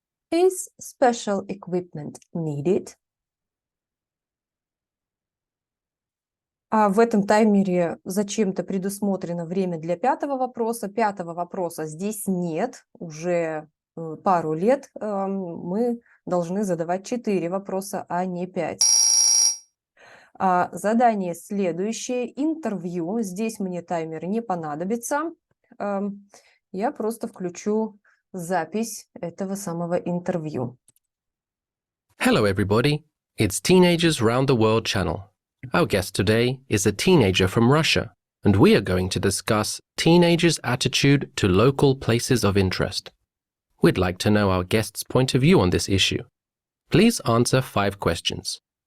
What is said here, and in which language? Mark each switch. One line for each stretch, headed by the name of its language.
English: Is special equipment needed?
Russian: В этом таймере зачем-то предусмотрено время для 5-го вопроса. 5-го вопроса здесь нет. Уже пару лет мы должны задавать 4 вопроса, а не 5. Задание следующее. Интервью. Здесь мне таймер не понадобится. Я просто включу запись этого самого интервью.
English: Hello everybody, it's Teenagers Round the World channel. Our guest today is a teenager from Russia, and we are going to discuss teenagers' attitude to local places of interest. We'd like to know our guest's point of view on this issue. Please answer 5 questions.